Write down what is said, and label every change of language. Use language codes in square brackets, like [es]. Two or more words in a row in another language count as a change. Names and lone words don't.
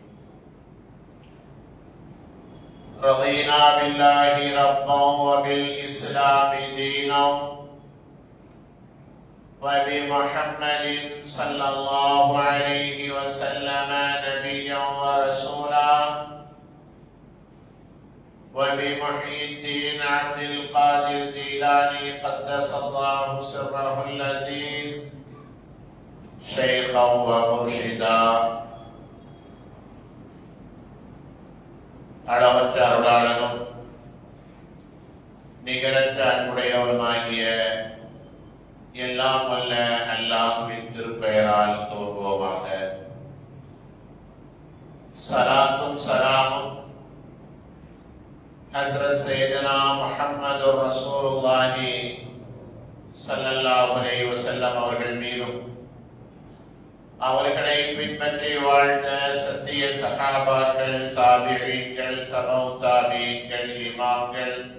[ar] رضينا بالله ربا وبالإسلام دينا وبمحمد صلى الله عليه وسلم نبيا ورسولا وبمحيي الدين عبد القادر الجيلاني قدس الله سره اللذيذ شيخا ومرشدا. [ta] அளவற்ற அருளாளனும் நிகரற்ற அன்புடையவருமாகிய எல்லாம் வல்ல அல்லாஹ்வின் திருப்பெயரால் துவங்குவோமாக. சலாத்தும் சலாமும் ஹஜ்ரத் [ar] سيدنا محمد رسول الله صلى الله عليه وسلم [ta] அவர்கள் மீதும், அவர்களை பின்பற்றி வாழ்ந்த சத்திய சஹாபாக்கள், தாபிஈன்கள், தபௌ தாபிஈன்கள், இமாம்கள்,